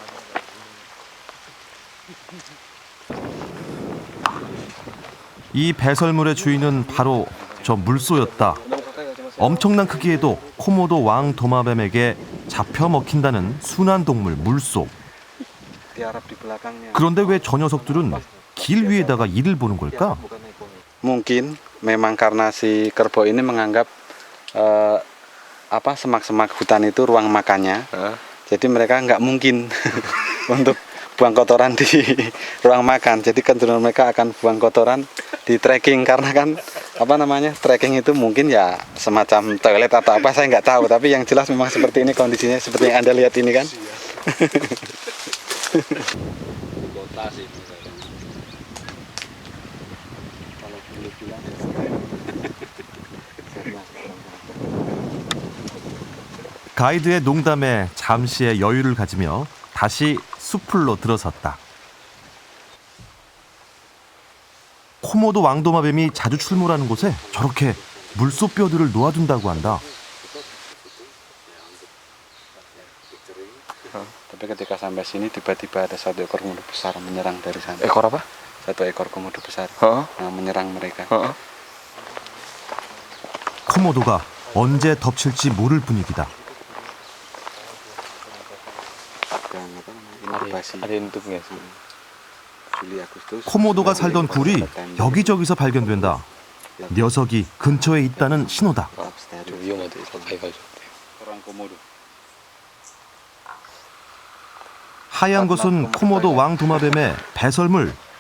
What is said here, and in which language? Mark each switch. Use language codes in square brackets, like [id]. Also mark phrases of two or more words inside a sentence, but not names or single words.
[ko] 이 배설물의 주인은 바로 저 물소였다. 엄청난 크기에도 코모도 왕 도마뱀에게 잡혀 먹힌다는 순한 동물 물소. 그런데 왜 저 녀석들은 길 위에다가 이를 보는 걸까? [id] Mungkin memang karena si kerbau ini menganggap semak-semak hutan itu ruang makannya. Jadi mereka nggak mungkin untuk buang kotoran di ruang makan. Jadi cenderung mereka akan buang kotoran di trekking karena kan trekking itu mungkin ya semacam toilet atau apa saya nggak tahu. Tapi yang jelas memang seperti ini kondisinya seperti yang Anda lihat ini kan. [ko] 가이드의 농담에 잠시의 여유를 가지며 다시 숲풀로 들어섰다. 코모도 왕도마뱀이 자주 출몰하는 곳에 저렇게 물소뼈들을 놓아둔다고 한다. [id] Tapi ketika sampai sini tiba-tiba ada satu ekor komodo besar menyerang dari sana. Ekor apa? Satu ekor komodo besar menyerang mereka. [ko] 코모도가 언제 덮칠지 모를 분위기다. 코모도가 살던 굴이 여기저기서 발견된다. 녀석이 근처에 있다는 신호다. 하얀 것은 코모도 왕도마뱀의 배설물.